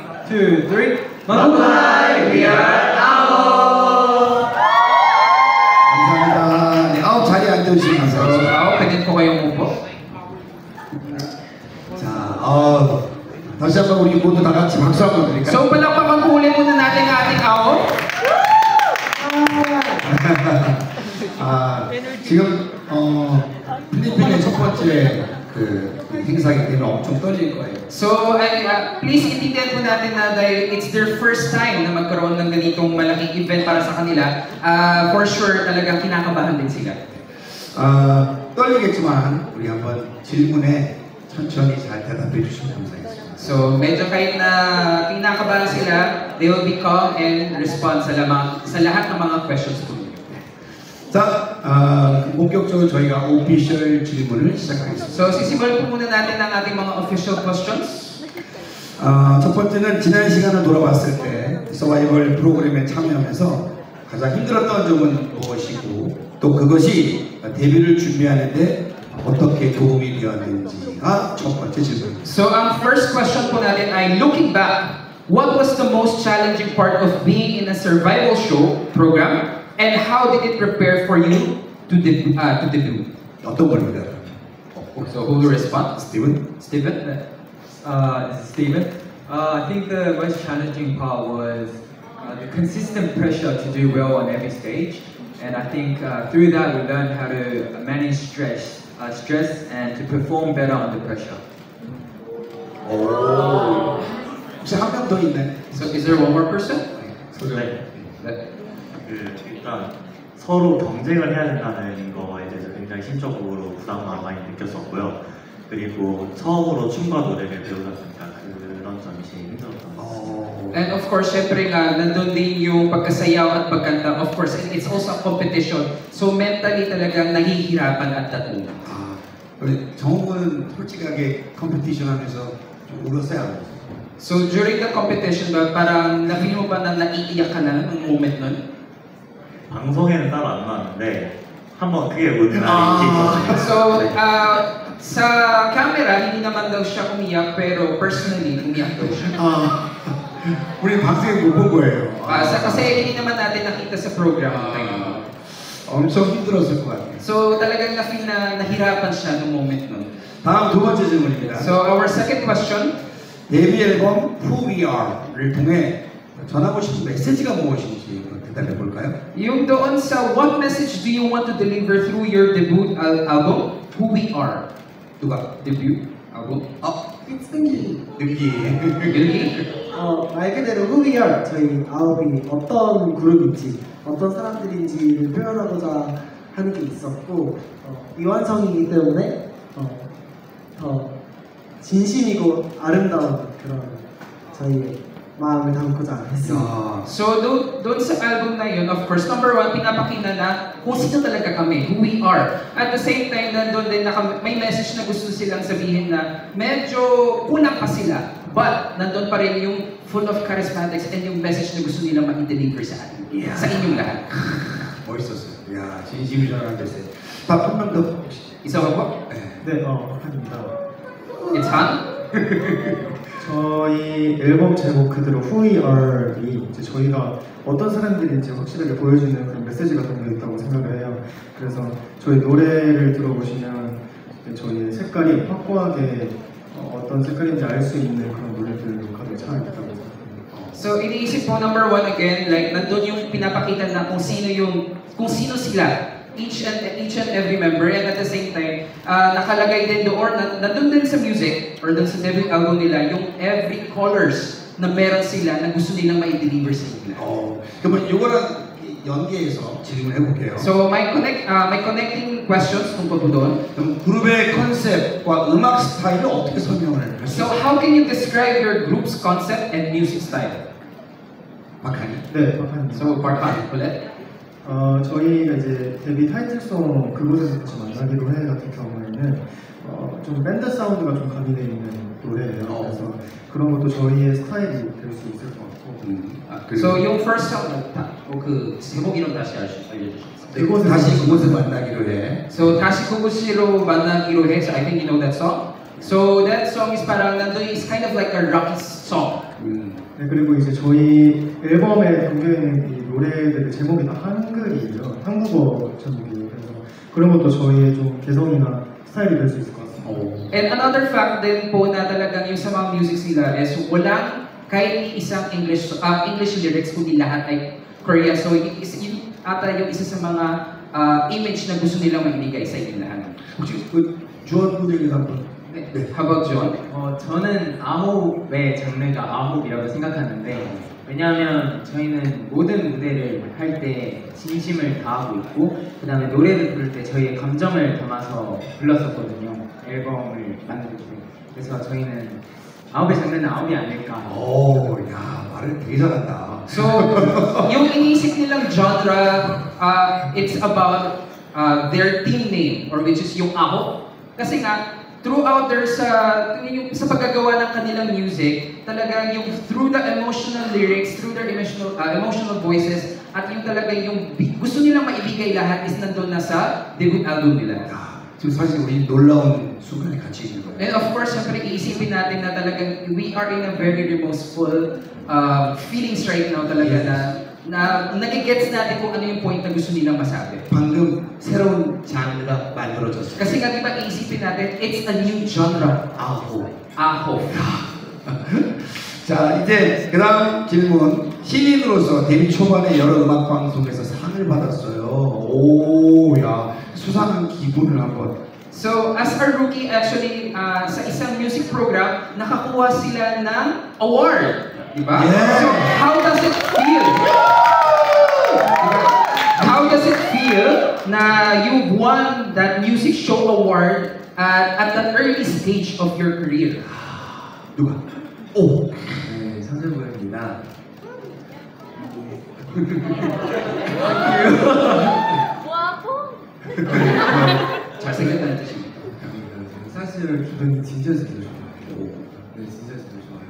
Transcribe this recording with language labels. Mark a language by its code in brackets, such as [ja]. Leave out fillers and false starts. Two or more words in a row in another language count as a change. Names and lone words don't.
[en] 2, 3. [tl] Mabuhay! [en] We are AO! [ko] 감사합니다. 네, AO 자리에 앉아주시면 감사합니다. [tl] AO, pwede po kayong upo. [ko] 자, 다시 한번 우리 모두 다 같이 박수 한번 드릴까요? [tl] So, palakpakan po ulit muna natin ang ating AO. [ko] 지금 필리핀의 첫 번째 그 행사이기 때문에 엄청 떨릴 거예요. [tl] So, please intindihan po natin na dahil [en] it's their first time [tl] na magkaroon ng ganitong malaking event para sa kanila, [en] for sure [tl] talagang kinakabahan din sila. [ko] 떨리겠지만 우리 한번 질문에 천천히 잘 대답해 주시면 감사하겠습니다. [tl] So, medyo kahit na kinakabahan sila, [en] they will be calm and respond [tl] sa lahat ng mga questions po. [ko] 자, 본격적으로 저희가 오피셜 질문을 시작하겠습니다. [tl] So, sisimulan po muna natin ang ating mga official questions. [ko] 첫 번째는 지난 시간을 돌아봤을 때 서바이벌 프로그램에 참여하면서 가장 힘들었던 점은 무엇이고 또 그것이 데뷔를 준비하는데 어떻게 도움이 되었는지가 첫 번째 질문입니다. [tl] So, ang [en] first question [tl] po natin ay, [en] looking back, what was the most challenging part of being in a survival show program? And how did it prepare for you to debut? [ko] 어떤 겁니다? [en] So who will respond? Steven? Steven? This is Steven. I think the most challenging part was the consistent pressure to do well on every stage. And I think through that we learned how to manage stress and to perform better under pressure. [ko] 혹시 한 명 더 있나요? [en] So is there one more person? [ko] 일단 서로 경쟁을 해야 된다는 거에 대해서 굉장히 심적으로 부담감을 많이 느꼈었고요. 그리고 처음으로 춤과 노래를 배우다 보니까 그런 점이 제일 힘들었던 것 같습니다. [en] And of course, [tl] syempre nga, nandun din yung pagkasayaw at pagkanta. [en] Of course, it's also a competition. [tl] So mentally talagang nahihirapan [en] at that moment. [ko] 우리 정우는 솔직하게 컴피티션 하면서 좀 울었어요. [tl] So [en] during the competition [tl] ba, parang na-feel mo ba na naiiyak ka na ng moment nun? [ko] 방송에는 따로 안 나왔는데 한번 크게 운 날이 있었어요. [tl] So, sa camera, hindi naman daw siya umiyak, pero personally, umiyak daw siya. [ko] 우리 방송에 못 본 거예요. [tl] Kasi hindi naman natin nakita sa program. [ko] 엄청 힘들었을 것 같아요. [tl] So, talagang na-feel na nahirapan siya noong moment nun. [ko] 다음 두 번째 질문입니다. [en] So, our second question. [ko] 데뷔 앨범 Who We Are를 통해 전하고 싶은 메시지가 무엇인지 대답해 볼까요? [tl] Yung doon sa [en] what message do you want to deliver through your debut album, Who We Are? [ko] 누가? [en] Debut album? [ko] 승기. 윤기? 말 그대로 Who We Are, 저희 아홉이 어떤 그룹인지, 어떤 사람들인지를 표현하고자 하는 게 있었고 미완성이기 때문에 더 진심이고 아름다운 그런 저희의 마음을 담고자 했습니다. [tl] So, doon sa album na yun, [en] of course, number one, [tl] pinapakita na kung sino talaga kami, [en] who we are. At the same time, [tl] nandun din na may message na gusto silang sabihin na medyo kulang pa sila, but nandun pa rin yung [en] full of charismatics [tl] and yung message na gusto nilang ma-deliver sa atin, sa inyong lahat. [ko] 멋있었어요. 야, 진심이 전하는 메시지. 한 명 더. [tl] Isa ba po? [ko] 네, 한입니다. [en] It's Han? [ko] 저희 앨범 제목 그대로 Who We Are이 이제 저희가 어떤 사람들인지 확실하게 보여주는 그런 메시지가 담겨 있다고 생각을 해요. 그래서 저희 노래를 들어보시면 저희의 색깔이 확고하게 어떤 색깔인지 알 수 있는 그런 노래들로 가득 차 있다고 생각합니다. [tl] So, iniisip po [en] number one again, [tl] like nandun yung pinapakita na kung sino sila. [en] Each and every member, and at the same time, [tl] nakalagay din doon, nandun din sa music, or dun sa [en] debut album [tl] nila, yung [en] every colors [tl] na meron sila na gusto nilang ma-deliver sa inyo. [ko] 그러면 이거랑 연계해서 질문을 해볼게요. [en] So, my connecting questions [tl] tungkol po doon. [ko] 그럼 그룹의 컨셉과 음악 스타일을 어떻게 설명을 할까요? [en] So, how can you describe your group's concept and music style? [ko] 박한이. 네, 박한입니다. [tl] So, Parhan, ulit. [ko] 저희가 이제 데뷔 타이틀송 그곳에서 다시 만나기로 해 같은 경우에는 좀 밴드 사운드가 좀 가미되어 있는 노래예요. 그래서 그런 것도 저희의 스타일이 될 수 있을 것 같고. So yung [en] first song [ko] 그 제목 이름 다시 알려주시겠어요? 다시 그곳에 만나기로 해. So 다시 그곳으로 만나기로 해. [en] So I think you know that song. So that song is [tl] parang nandun [en] is kind of like a rocky song [ko] 네, 그리고 이제 저희 앨범에 담겨있는 이 노래들의 제목이 다 한글이에요. 한국어 제목이에요. 그래서 그런 것도 저희의 좀 개성이나 스타일이 될 수 있을 것 같습니다. [en] And another fact [tl] din po na talagang yung sa mga music nila is walang kahit isang [en] English lyrics, [tl] kundi lahat ay Korea. So yun ata yung isa sa mga image na gusto nilang maibigay sa inyo lahat. [ko] 혹시 그 주원 분에게도 한번. 네. [en] How about John? [ko] 저는 아홉의 장르가 아홉이라고 생각하는데 왜냐하면 저희는 모든 무대를 할 때 진심을 다하고 있고 그 다음에 노래를 부를 때 저희의 감정을 담아서 불렀었거든요. 앨범을 만들 때. 그래서 저희는 아홉의 장르는 아홉이 아닐까. 오, 야, 말을 되게 잘한다. [tl] So, yung iniisip nilang genre, [en] it's about their team name, or which is [tl] yung Aho. Kasi nga, throughout their sa paggagawa ng kanilang music, talaga yung [en] through the emotional lyrics, through their emotional voices, [tl] at yung talaga yung gusto nilang maibigay lahat is nandun na sa debut album nila. [ko] 야, 지금 사실 우리 놀라운 순간에 같이 있는 거예요. [en] And of course, [tl] syempre iisipin natin na talagang [en] we are in a very remorseful feelings right now [tl] talaga na nagigets natin kung ano yung point na gusto nilang masabi. [ko] 방금 새로운 장르가 만들어졌어요. [tl] Kasi nga diba iisipin natin, [en] it's a new genre. [ko] 아호. Aho. 자, 이제 그 다음 질문. 신인으로서 데뷔 초반에 여러 음악 방송에서 상을 받았어요. 오, 야, 수상한 기분을 한번. [en] So, as a rookie, actually, [tl] sa isang music program, nakakuha sila ng award. Diba? [en] Yeah. So, how does it feel? Diba? How does it feel na you won that music show award at the early stage of your career? [ko] 누가? 오. 네, 선생님입니다. 잘생겼다는 뜻입니다. 사실 기분이 진짜 좋아요. 네, 진짜 좋아요.